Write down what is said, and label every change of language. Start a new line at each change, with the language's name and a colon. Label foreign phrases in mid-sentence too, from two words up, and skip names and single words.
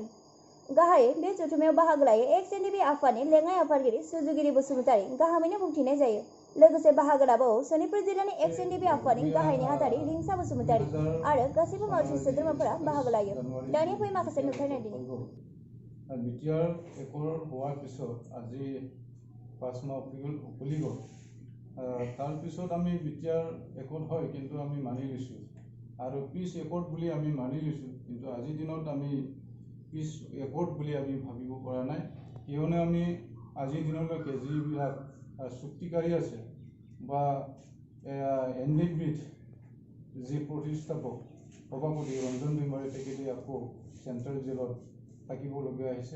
Bodo: गाहायै बे जथुमायाव बाहागो लायो एक्स-एनडिपि आफादनि लेङाइ आफादगिरि सुजुगिरि बसुमतारी, गाहामैनो बुंथिनाय जायो। लोगोसे बाहागो लाबावो सनितपुर जिल्लानि एक्स-एनडिपि आफादनि गाहाय नेहाथारि रिंसा बसुमतारी आरो गासैबो मावथि सोद्रोमाफोरा बाहागो लायो। दानिया फै माखासे नुथायनाय दिनै
Assamese: বিটিআৰ একর হোৱাৰ পিছত আজি 5 মাহ উকলি গ'ল। তাৰ পিছত আমি বিটিআৰ একট হয় কিন্তু আমি মানি লৈছোঁ আৰু
English: peace act
Assamese: বুলি আমি মানি লৈছোঁ, কিন্তু আজিৰ দিনত আমি
English: peace act
Assamese: বুলি আমি ভাবিব পৰা নাই, কিয়নো আমি আজিৰ দিনলৈকে যিবিলাক চুক্তিকাৰী আছে বা এনডিপিত যি প্ৰতিষ্ঠাপক সভাপতি ৰঞ্জন দৈমাৰী তেখেতে আকৌ
English: central jail
Assamese: থাকিবলগীয়া হৈছে।